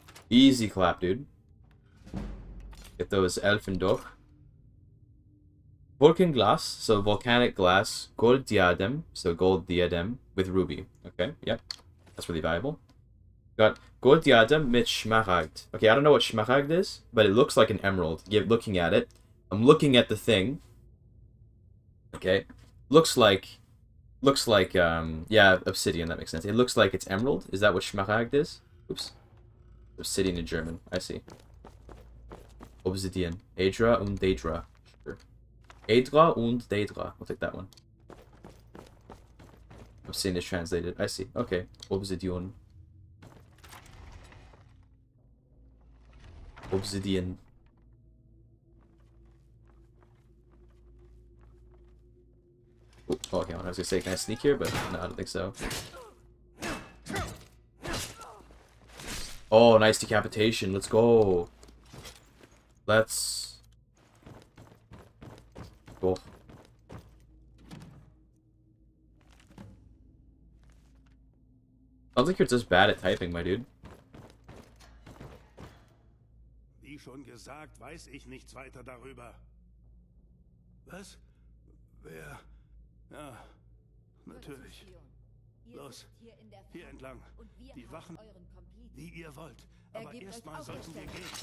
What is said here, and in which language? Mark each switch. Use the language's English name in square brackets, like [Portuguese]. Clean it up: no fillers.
[English] Easy clap, dude. Get those elfen doch. Vulcan glass, so volcanic glass. Gold diadem, so gold diadem with ruby. Okay, yep, that's really valuable. [German] Got gold diadem mit Schmaragd. [English] Okay, I don't know what Schmaragd is, but it looks like an emerald. Looking at it, I'm looking at the thing. Okay, looks like, yeah, obsidian. That makes sense. It looks like it's emerald. Is that what Schmaragd is? Oops, obsidian in German. I see. Obsidian. Adra und Daedra. Sure. Adra und Daedra. We'll take that one. Obsidian is translated. I see. Okay. Obsidian. Obsidian. Ooh, oh, okay, I was gonna say, can I sneak here? But no, I don't think so. Oh, nice decapitation. Let's go. Let's go. Sounds like you're just bad at typing, my dude. [German] Wie schon gesagt, weiß ich nichts weiter darüber. Was? Wer? Ja, natürlich. Los, hier entlang. Die Wachen, wie ihr wollt. Aber erstmal sollten wir gehen.